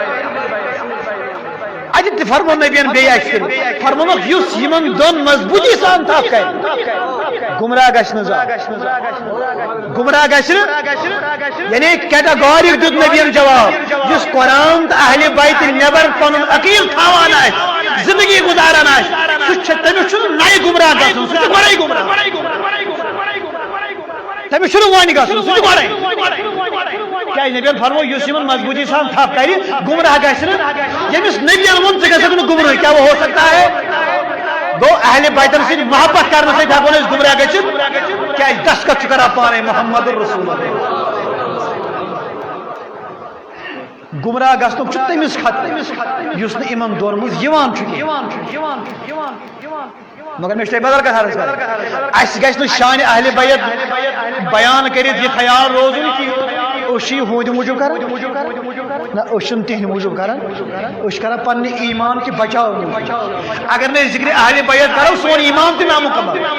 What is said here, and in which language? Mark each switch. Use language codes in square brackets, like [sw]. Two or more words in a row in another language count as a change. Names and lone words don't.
[ks] اتہِ فرمو نبین بیٚیہِ اکہِ پھِرِ فرمونکھ یُس یِمن دۄن مضبوٗطی سان تھپھ کرِ گمراہ گژھِ نہٕ زانٛہہ گمراہ گژھِ نہٕ یعنی کیٹاگورک دیُت نبین جواب یُس قرآن تہٕ اہل بیت نٮ۪بر پنُن عقیٖدٕ تھاوان آسہِ زندگی گزاران آسہِ تٔمِس گمراہ گژھُن سُہ چھُ گۄڈَے گمراہ تٔمِس چھُنہٕ وۄنۍ گژھُن سُہ چھُ گۄڈَے کیٛازِ نبیَن فرموو یُس یِمن مضبوٗطی سان تھپھ کرِ گمراہ گژھِ نہٕ ییٚمِس نبیَن ووٚن ژٕ گژھکھ نہٕ گمراہ کیٛاہ [ur] ہو سکتا ہے [ks] گوٚو اہلِ بیتن سۭتۍ محبت کرنہٕ سۭتۍ ہٮ۪کو أسۍ گمراہ گٔژھِتھ کیٛازِ دستخط چھُ کران پانے [ar] محمد رسول اللہ [ks] گمراہ گژھنُک چھُ تٔمِس خطرٕ یُس نہٕ یِمن دۄن منٛز یِوان چھُ مگر مےٚ چھُ تۄہہِ بدل کتھ عرض کرٕنۍ اَسہِ گژھِ نہٕ شانہِ اہلِ بیت بیان کٔرِتھ یہِ خیال روزُن کہِ أسۍ چھِ یہِ ہُہٕنٛدِ موٗجوٗب کران نہ أسۍ چھِنہٕ تِہنٛدِ موٗجوٗب کران أسۍ چھِ کران پننہِ ایٖمان کہِ بچاو اگر نہٕ أسۍ ذِکرِ اہلِ بیت کرو سون ایٖمان تہِ نامُکمل